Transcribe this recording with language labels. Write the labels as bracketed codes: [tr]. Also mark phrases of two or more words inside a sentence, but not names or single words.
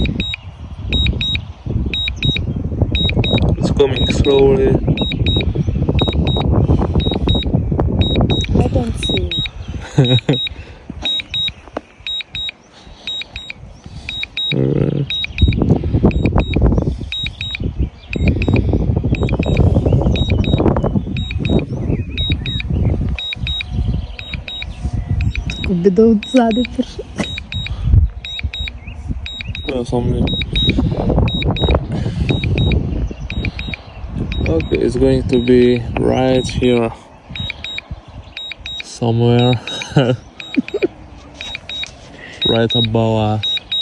[en] It's coming slowly. I don't see. Alright. [sl] Kdo od zadaj prišel? [en] Something. Okay, it's going to be right here somewhere. Right above us.